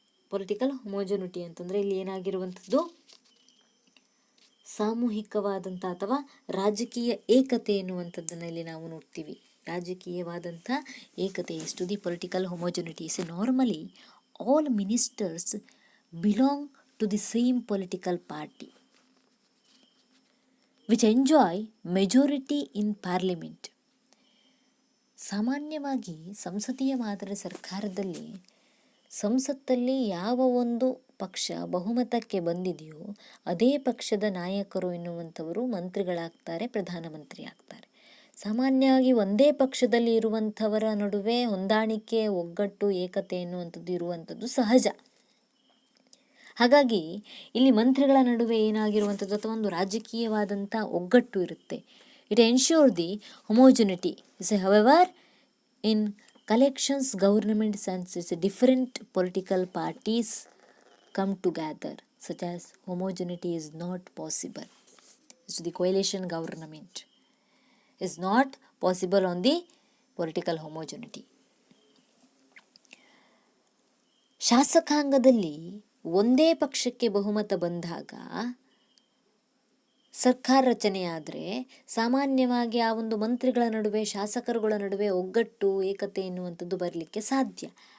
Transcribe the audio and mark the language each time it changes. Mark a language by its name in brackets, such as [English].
[Kannada] Political ಹೊಮೋಜನಿಟಿ ಅಂತಂದರೆ ಇಲ್ಲಿ ಏನಾಗಿರುವಂಥದ್ದು ಸಾಮೂಹಿಕವಾದಂಥ ಅಥವಾ ರಾಜಕೀಯ ಏಕತೆ ಎನ್ನುವಂಥದ್ದನ್ನು ಇಲ್ಲಿ ನಾವು ನೋಡ್ತೀವಿ. ರಾಜಕೀಯವಾದಂಥ ಏಕತೆ. [English] To the political homogeneity. Normally all ministers belong to the same political party which enjoy majority in parliament. [Kannada] ಸಾಮಾನ್ಯವಾಗಿ ಸಂಸದೀಯ ಮಾದರಿ ಸರ್ಕಾರದಲ್ಲಿ ಸಂಸತ್ತಲ್ಲಿ ಯಾವ ಒಂದು ಪಕ್ಷ ಬಹುಮತಕ್ಕೆ ಬಂದಿದೆಯೋ ಅದೇ ಪಕ್ಷದ ನಾಯಕರು ಎನ್ನುವಂಥವರು ಮಂತ್ರಿಗಳಾಗ್ತಾರೆ, ಪ್ರಧಾನಮಂತ್ರಿ ಆಗ್ತಾರೆ. ಸಾಮಾನ್ಯವಾಗಿ ಒಂದೇ ಪಕ್ಷದಲ್ಲಿ ಇರುವಂಥವರ ನಡುವೆ ಹೊಂದಾಣಿಕೆ, ಒಗ್ಗಟ್ಟು, ಏಕತೆ ಎನ್ನುವಂಥದ್ದು ಇರುವಂಥದ್ದು ಸಹಜ. ಹಾಗಾಗಿ ಇಲ್ಲಿ ಮಂತ್ರಿಗಳ ನಡುವೆ ಏನಾಗಿರುವಂಥದ್ದು ಅಥವಾ ಒಂದು ರಾಜಕೀಯವಾದಂಥ ಒಗ್ಗಟ್ಟು ಇರುತ್ತೆ. [English] It ensure the homogeneity. However in collections, governments and different political parties come together, such as homogeneity is not possible. So the coalition government is not possible on the political homogeneity. [Kannada] ಶಾಸಕಾಂಗದಲ್ಲಿ ಒಂದೇ ಪಕ್ಷಕ್ಕೆ ಬಹುಮತ ಬಂದಾಗ ಸರ್ಕಾರ ರಚನೆಯಾದರೆ ಸಾಮಾನ್ಯವಾಗಿ ಆ ಒಂದು ಮಂತ್ರಿಗಳ ನಡುವೆ, ಶಾಸಕರುಗಳ ನಡುವೆ ಒಗ್ಗಟ್ಟು, ಏಕತೆ ಎನ್ನುವಂಥದ್ದು ಬರಲಿಕ್ಕೆ ಸಾಧ್ಯ.